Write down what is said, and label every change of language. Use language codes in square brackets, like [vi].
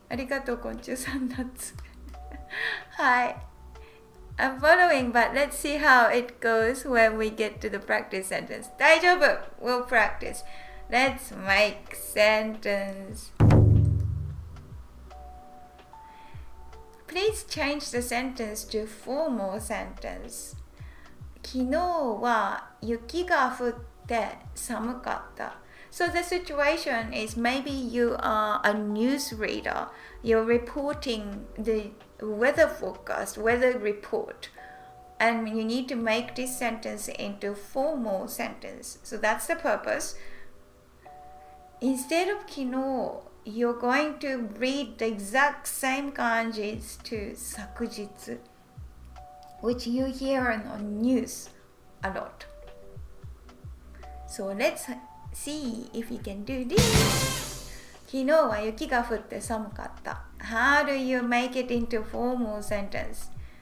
[ja] ありがとう、昆虫さん、ナッツ。はい。 [en] I'm following, but let's see how it goes when we get to the practice sentence. [ja] 大丈夫 [en] We'll practice. Let's make sentence. Please change the sentence to formal sentence. [ja] 昨日は雪が降って寒かった。 [en] So the situation is maybe you are a newsreader. You're reporting the weather forecast, weather report. And you need to make this sentence into formal sentence. So that's the purpose. Instead of 昨日, you're going to read the exact same kanjis to 昨日, which you hear on news a lot. So let's see if you can do this. [ja] 昨日は雪が降って寒かった。 [en] How do you make it into formal sentence?